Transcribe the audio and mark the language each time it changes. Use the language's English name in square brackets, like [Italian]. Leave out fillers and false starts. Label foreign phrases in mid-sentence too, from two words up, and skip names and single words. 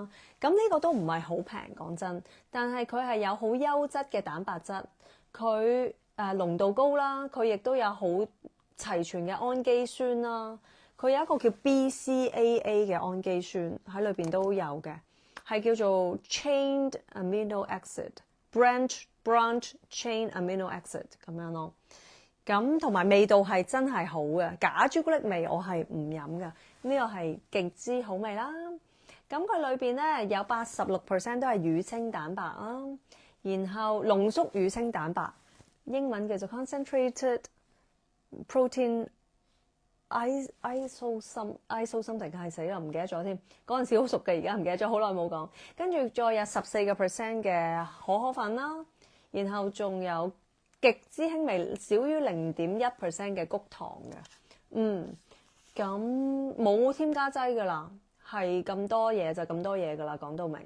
[Cantonese] 咁呢個都唔係好平講真，但係佢係有好優質嘅蛋白質，佢濃度高啦，佢亦都有好齊全嘅氨基酸啦，佢有一個叫 BCAA 嘅氨基酸喺裏邊都有嘅。係叫做 [English] chained amino acid，branch chain amino acid [Cantonese] 咁樣咯。咁同埋味道係真係好嘅，假朱古力味我係唔飲嘅。呢個係極之好味啦。咁佢裏邊咧有86%都係乳清蛋白啦，然後濃縮乳清蛋白，英文叫做 [English] concentrated protein。 [Cantonese] isosome 定係死啦，唔記得咗添。嗰陣時好熟嘅，而家唔記得咗，好耐冇講。跟住再有14% 嘅可可粉啦，然後仲有極之輕微，少於0.1% 嘅穀糖嘅。咁冇添加劑噶啦，係咁多嘢就咁多嘢噶啦，講到明。